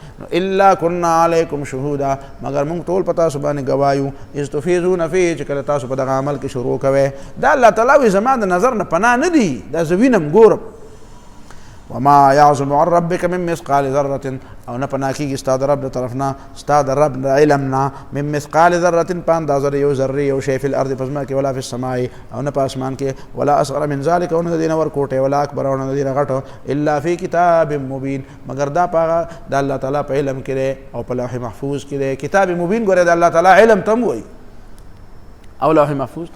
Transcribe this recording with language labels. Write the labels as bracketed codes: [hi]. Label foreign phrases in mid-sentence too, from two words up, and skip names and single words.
[ps] نو [ar] الا كنا علیکم شهودا، [ps] مگر موږ ټول په تاسو باندې ګواه یو، [ar] اذ تفیضون فیه، [ps] چې کله تاسو په دغه عمل کې شروع کوئ. دا الله تعالی وایي زما د نظر نه پناه نه دي، دا زه وینم ګورم. [ar] وما يعزب عن ربك من مثقال ذرة، [ps] او نه پناه کېږي ستا د رب د طرفنا، ستا د رب د علم نه، [ar] من مثقال ذرة [ps] په اندازه د یو ذرې یو شی، [ar] فی الارض [ps] په ځمکه کې، [ar] ولا فی السماء، [ps] او نه په اسمان کې، [ar] ولا اصغر من ذلک، [ps] او نه د دې نه ورکوټی، [ar] ولا اکبر، [ps] او نه د دې نه غټ، [ar] الا فی کتاب مبین، [ps] مگر دا په هغه د الله تعالی په علم کې دی او په [ar] لوح محفوظ [ps] کې دی. [ar] کتاب مبین [ps] ګوره د الله تعالی علم ته هم وایي او [ar] لوح محفوظ.